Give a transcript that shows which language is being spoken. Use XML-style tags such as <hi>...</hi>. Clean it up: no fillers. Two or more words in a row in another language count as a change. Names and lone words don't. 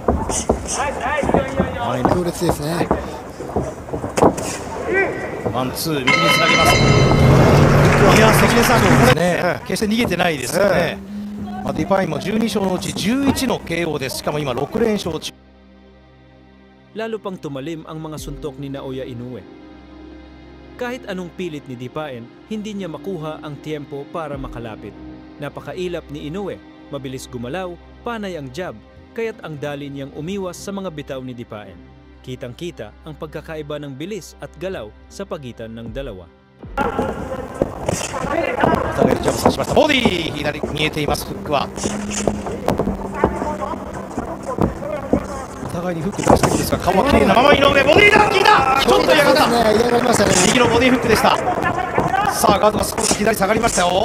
<ja>強烈ですね。ワンツー、右につなげます。いや、関根さん、これね、決して逃げてないですよね。ディパインも12勝のうち11の KO です。しかも今6連勝中。</ja> <tl>lalo pang tumalim ang mga suntok ni Naoya Inoue. Kahit anong pilit ni Dipain, hindi niya makuha ang tiempo para makalapit. Napakailap ni Inoue, mabilis gumalaw, panay ang jab, kaya't ang dali niyang umiwas sa mga bitaw ni Dipain. Kitang-kita ang pagkakaiba ng bilis at galaw sa pagitan ng dalawa.</tl> <ja>お互いジャンプさしました。ボディ左見えています。フックはお互いにフック出してるんですが、顔は綺麗なまま井上、ボディだ、効いた、ちょっと嫌がった、嫌がりましたね。右のボディフックでした。さあガードが少し左下がりましたよ。</ja>